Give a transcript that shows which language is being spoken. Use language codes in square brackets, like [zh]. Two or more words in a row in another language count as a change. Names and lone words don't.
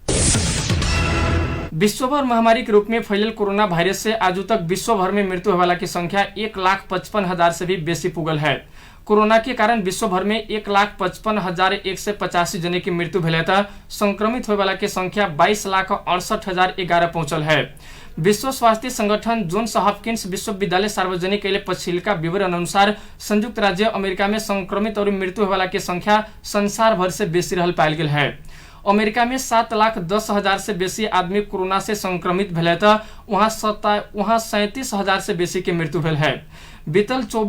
[mai] विश्वभर महामारी के रूप में फैलल कोरोना वायरस से आजू तक विश्व भर में मृत्यु होने वाला की संख्या 1,55,000 से भी बेसी पुगल है। कोरोना के कारण विश्व भर में 1,55,185 जने की मृत्यु भेल था। संक्रमित होने वाला की संख्या 22,68,011 पहुंचल है। विश्व स्वास्थ्य संगठन जोन्स हॉपकिंस विश्वविद्यालय सार्वजनिक कैले पछिल्का विवरण अनुसार संयुक्त राज्य अमेरिका में संक्रमित और मृत्यु होने वाला की संख्या संसार भर से बेसी रहल पायल गेल है। अमेरिका में 7,10,000 से बेसी आदमी कोरोना से संक्रमित भेल था। वहाँ 37,000 से बेसी के मृत्यु भेल है। बीतल 24